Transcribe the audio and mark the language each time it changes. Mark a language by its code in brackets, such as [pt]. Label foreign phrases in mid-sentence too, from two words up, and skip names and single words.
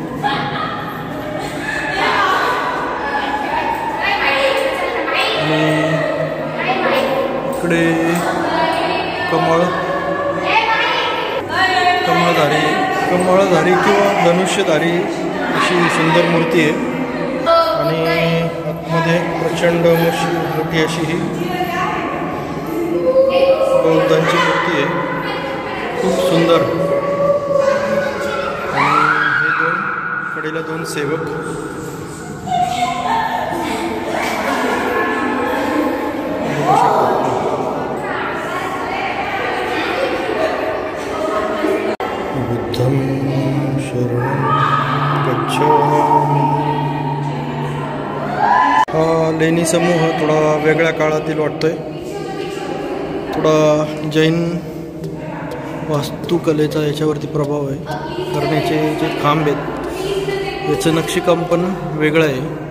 [mr] आणि इकडे कमळधारी किंवा धनुष्यधारी अशी सुंदर मूर्ती आहे. आणि आतमध्ये प्रचंड मोठी अशी ही बौद्धांची मूर्ती आहे. खूप सुंदर. आणि हे कडेला 2 सेवक. [pi] बुद्धं शरणं गच्छामि. [mr] हा लेणी समूह थोडा वेगळ्या काळातील वाटतोय. थोडा जैन वास्तुकलेचा याच्यावरती प्रभाव आहे. करण्याचे जे खांब आहेत याचं नक्षीकाम पण वेगळं आहे.